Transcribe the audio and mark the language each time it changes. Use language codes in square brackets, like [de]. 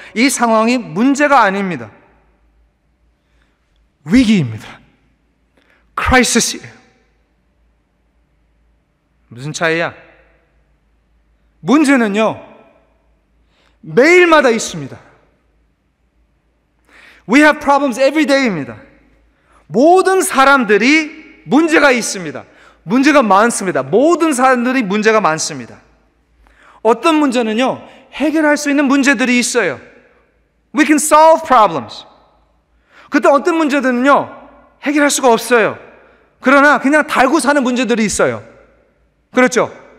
[ko] 이 상황이 문제가 아닙니다. 위기입니다. 크라이시스예요. 무슨 차이야? 문제는요, 매일마다 있습니다. [en] We have problems every day입니다. [ko] 모든 사람들이 문제가 있습니다. 문제가 많습니다. 모든 사람들이 문제가 많습니다. 어떤 문제는요, 해결할 수 있는 문제들이 있어요. [en] We can solve problems. [ko] 그때 어떤 문제들은요, 해결할 수가 없어요. 그러나 그냥 달고 사는 문제들이 있어요. 그렇죠?